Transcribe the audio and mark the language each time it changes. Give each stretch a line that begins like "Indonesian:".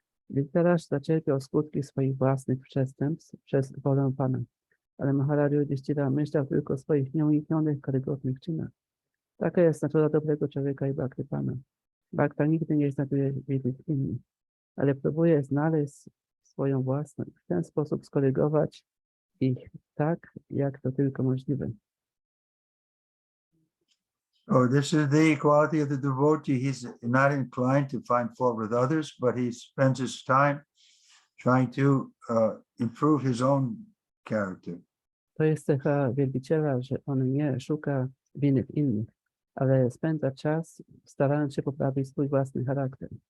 Polish: Dhritarashtra cierpiał skutki swoich własnych przestępstw przez wolę Pana, ale Maharaja Yudhishthira myślał tylko o swoich nieuniknionych, karygodnych czynach. Taka jest natura dobrego człowieka i bhakty Pana. Bhakta nigdy nie znajduje winy innych, ale próbuje znaleźć swoją własną i w ten sposób skorygować ich tak, jak to tylko możliwe.
English: Oh, this is the quality of the devotee. He's not inclined to find fault with others, but he spends his time trying to improve his own character.
Polish: To jest cecha wielbiciela, że on nie szuka winy w innych, ale spędza czas starając się poprawić swój własny charakter.